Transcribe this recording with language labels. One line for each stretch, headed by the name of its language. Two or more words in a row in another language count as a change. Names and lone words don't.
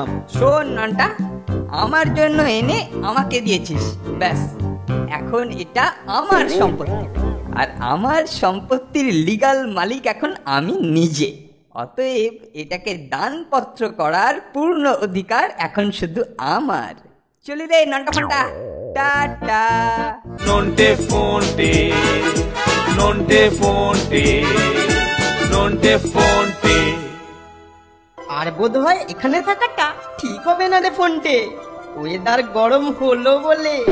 Bangla: শোন নানটা, আমার জন্য এনে আমাকে দিয়েছিস, ব্যাস এখন এটা আমার সম্পত্তি, আর আমার সম্পত্তির লিগ্যাল মালিক এখন আমি নিজে। অতএব এটাকে দানপত্র করার পূর্ণ অধিকার এখন শুধু আমার। চলি রে নানটা ফান্টা, টাটা। Nonte fonte, nonte fonte, nonte fonte. আর বোধহয় এখানে থাকাটা ঠিক হবে না রে ফোনটে, ওয়েদার গরম হলো বলে।